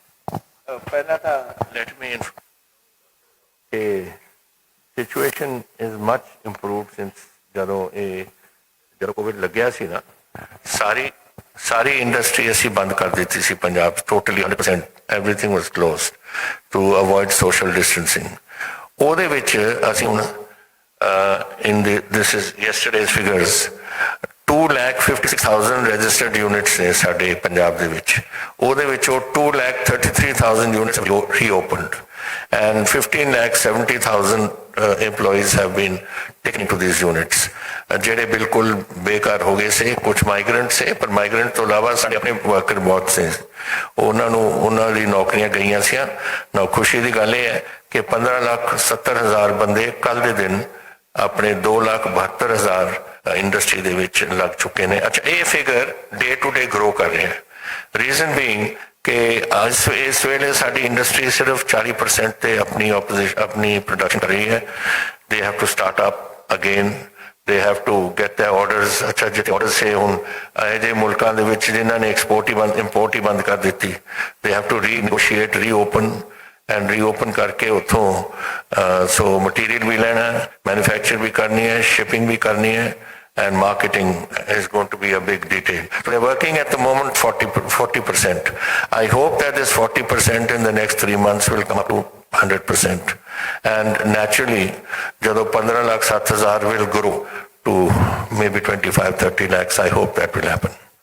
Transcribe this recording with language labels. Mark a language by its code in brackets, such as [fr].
[pa] ਪਹਿਲਾਂ ਤਾਂ [en] let me situation is much improved since [pa] ਜਦੋਂ ਕੋਵਿਡ ਲੱਗਿਆ ਸੀ ਨਾ, ਸਾਰੀ ਇੰਡਸਟਰੀ ਅਸੀਂ ਬੰਦ ਕਰ ਦਿੱਤੀ ਸੀ Punjab, totally 100%, [en] Everything was closed to avoid social distancing. [pa] ਉਹਦੇ ਵਿੱਚ ਅਸੀਂ ਹੁਣ [en] this is yesterday's figures, [pa] 2,56,000 registered units ਨੇ ਸਾਡੇ ਪੰਜਾਬ ਦੇ ਵਿੱਚ. ਉਹਦੇ ਵਿੱਚੋਂ [en] 2,33,000 units reopened and 15,70,000 employees have been taken into these units. [pa] ਜਿਹੜੇ ਬਿਲਕੁਲ ਬੇਕਾਰ ਹੋ ਗਏ ਸੀ, ਕੁਝ ਮਾਈਗ੍ਰੈਂਟ ਸੇ, ਪਰ ਮਾਈਗ੍ਰੈਂਟ ਤੋਂ ਇਲਾਵਾ ਸਾਡੇ ਆਪਣੇ ਵਰਕਰ ਬਹੁਤ ਸੇ, ਉਹਨਾਂ ਦੀ ਨੌਕਰੀਆਂ ਗਈਆਂ ਸੀ. ਨਾ ਖੁਸ਼ੀ ਦੀ ਗੱਲ ਇਹ ਹੈ ਕਿ 15,70,000 ਬੰਦੇ ਕੱਲ ਦੇ ਦਿਨ ਆਪਣੇ 2,72,000 ਇੰਡਸਟਰੀ ਦੇ ਵਿੱਚ ਲੱਗ ਚੁੱਕੇ ਨੇ. ਅੱਛਾ, ਇਹ figure day to day grow ਕਰ ਰਿਹਾ ਹੈ. [en] reason being [pa] ਕਿ ਇਸ ਵੇਲੇ ਸਾਡੀ ਇੰਡਸਟਰੀ ਸਿਰਫ 40% ਤੇ ਆਪਣੀ ਪ੍ਰੋਡਕਸ਼ਨ ਕਰ ਰਹੀ ਹੈ. [en] They have to start up again, they have to get their orders. [pa] ਅੱਛਾ, ਜਿੱਥੇ ਆਰਡਰ ਸੇ ਹੁਣ ਇਹੋ ਜਿਹੇ ਮੁਲਕਾਂ ਦੇ ਵਿੱਚ ਜਿਨ੍ਹਾਂ ਨੇ ਇੰਪੋਰਟ ਹੀ ਬੰਦ ਕਰ ਦਿੱਤੀ, [en] they have to renegotiate, [pa] ਰੀਓਪਨ ਕਰਕੇ ਉੱਥੋਂ ਸੋ ਮਟੀਰੀਅਲ ਵੀ ਲੈਣਾ, ਮੈਨੂਫੈਕਚਰ ਵੀ ਕਰਨੀ ਹੈ, ਸ਼ਿਪਿੰਗ ਵੀ ਕਰਨੀ ਹੈ, [en] and marketing is going to be a big detail. So they're working at the moment 40%. I hope that this 40% in the next 3 months will come up to 100%. And naturally, [pa] ਜਦੋਂ [en] 15,07,000 will grow to maybe 25-30 lakhs, I hope that will happen.